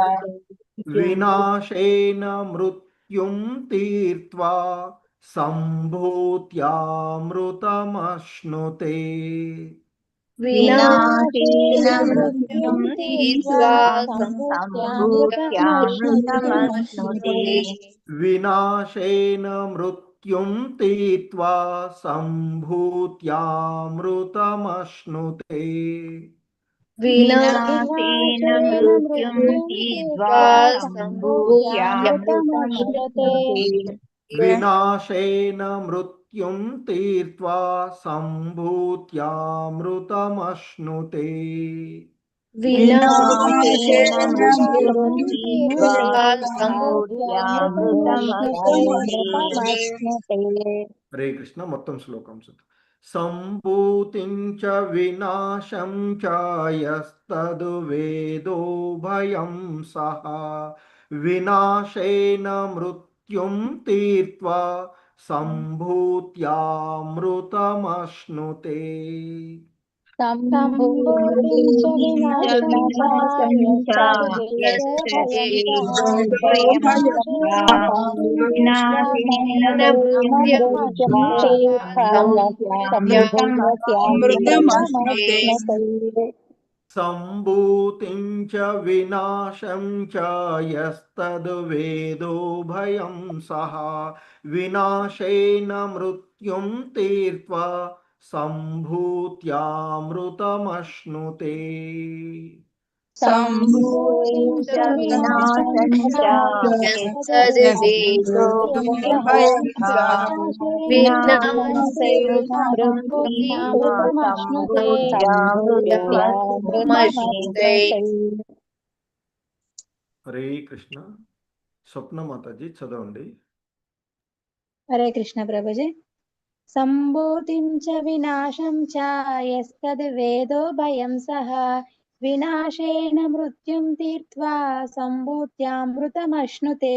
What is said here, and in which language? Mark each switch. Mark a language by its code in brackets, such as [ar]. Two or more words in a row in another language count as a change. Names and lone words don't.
[sa] వినాశేన మృత్యుం తీర్త్వా సంభూత్యామృతమశ్నుతే వినాశేన మృత్యుం తీర్త్వా సంభూత్యామృతమశ్నుతే వినాశేన मृत्युं तीर्त्वा सम्भूत्यामृतमश्नुते विनाशेन मृत्युं तीर्त्वा सम्भूत्यामृतमश्नुते सम्भूत्यामृतमश्नुते विनाशेन मृत्युं तीर्त्वा सम्भूत्यामृतमश्नुते विनाशेन मृत्युं मृत्युं तीर्त्वा सम्भूत्यामृतमश्नुते सम्भूत्यामृतमश्नुते हरे कृष्ण [te] మొత్తం శ్లోకం చూద్దాం [sa] సంభూతిం చ వినాశం చ యస్తదు వేదో భయం సహ వినాశేన మృత్యుం తీర్త్వా సంభూత్యామృతమశ్నుతే सम्भूतिं च विनाशं च यस्तद्वेदो भयं सः विनाशेन मृत्युं तीर्त्वा सम्भूत्यामृतमश्नुते సంభూతిం చ వినాశం చ యస్తద్వేదో భయం సహ వినాశేన మృత్యుం తీర్త్వా సంభూత్యామృతమశ్నుతే सम्भूतिं च विनाशं च यस्तद्वेदो भयं सः विनाशेन मृत्युं सम्भूत्यामृतमश्नुते [te] హరే కృష్ణ స్వప్న మాతాజీ చదవండి [sa] హరే కృష్ణ ప్రభుజీ సంభూతిం చ వినాశం చ యస్తద్వేదో భయం సహ వినాశేన మృత్యుం తీర్త్వా సంభూత్యామృతమశ్నుతే.